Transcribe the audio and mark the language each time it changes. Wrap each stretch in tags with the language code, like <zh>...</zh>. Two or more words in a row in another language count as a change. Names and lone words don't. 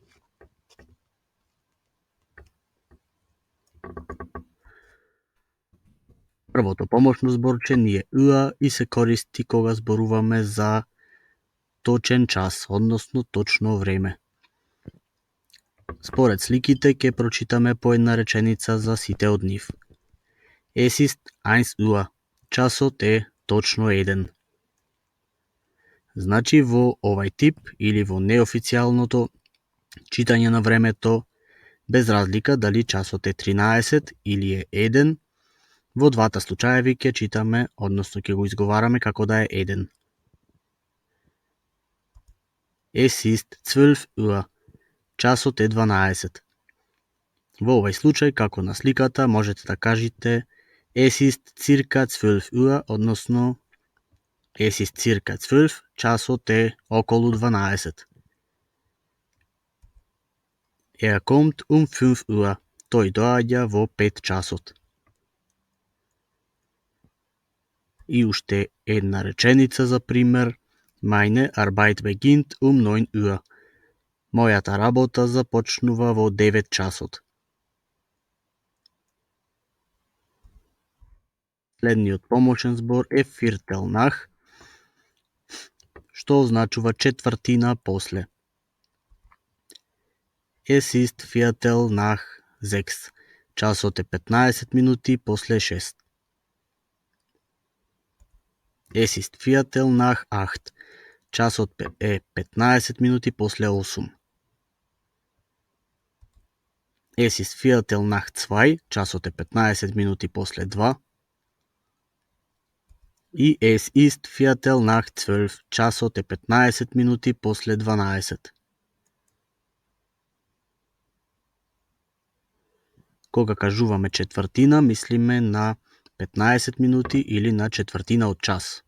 <mk>Првото помошно зборче ни е Uhr и се користи кога зборуваме за точен час, односно точно време. Според сликите ќе прочитаме по една реченица за сите од нив.</mk> <de>Es ist 1 Uhr.</de> <mk>Часот е точно 1. Значи во овај тип или во неофицијалното читање на времето, без разлика дали часот е 13 или е 1, во двата случаеви ќе читаме, односно ќе го изговараме како да е 1.</mk> <de>Es ist 12 Uhr.</de> <mk>Часот е 12. Во овај случај, како на сликата, можете да кажете</mk> <de>Es ist circa 12 Uhr,</de> <mk>односно</mk> <de>Es ist circa 12,</de> <mk>часот е околу 12.</mk> <de>Kommt 5 Uhr.</de> <mk>Тој доаѓа во 5 часот. И уште една реченица за пример.</mk> <de>Meine Arbeit beginnt 9 Uhr.</de> <mk>Мојата работа започнува во 9 часот. Следниот помошен збор е</mk> <de>Viertel nach,</de> <mk>што означува четвртина после.</mk> <de>Es ist Viertel nach 6.</de> <mk>Часот е 15 минути после 6.</mk> <de>Es ist Viertel nach 8.</de> <mk>Часот е 15 минути после 8.</mk> <de>Es ist Viertel nach 2.</de> <mk>Часот е 15 минути после 2. И</mk> <de>Es ist Viertel nach 12.</de> <mk>Часот е 15 минути после 12. Кога кажуваме четвртина, мислиме на 15 минути или на четвртина од час.</mk>